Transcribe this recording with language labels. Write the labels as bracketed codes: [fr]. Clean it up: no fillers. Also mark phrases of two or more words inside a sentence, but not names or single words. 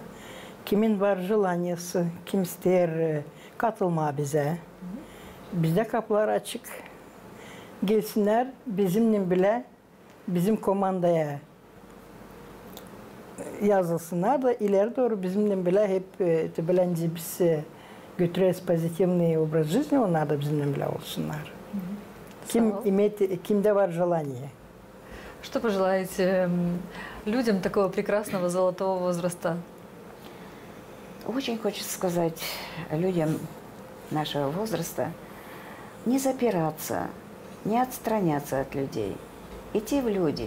[gag] Kimin var желаниясы, kim ister katılma bize. Bizde kapılar açık. Gelsinler bizimle bile bizim komandaya yazılsınlar da ileri doğru bizimle bile hep bilinci biz götürürüz [ru] pozitivный образ жизни, [gag] onlar da bizimle bile olsunlar. Kimde var желание. [ru] Что пожелаете людям такого прекрасного золотого возраста? Очень хочется сказать людям нашего возраста не запираться, не отстраняться от людей, идти в люди.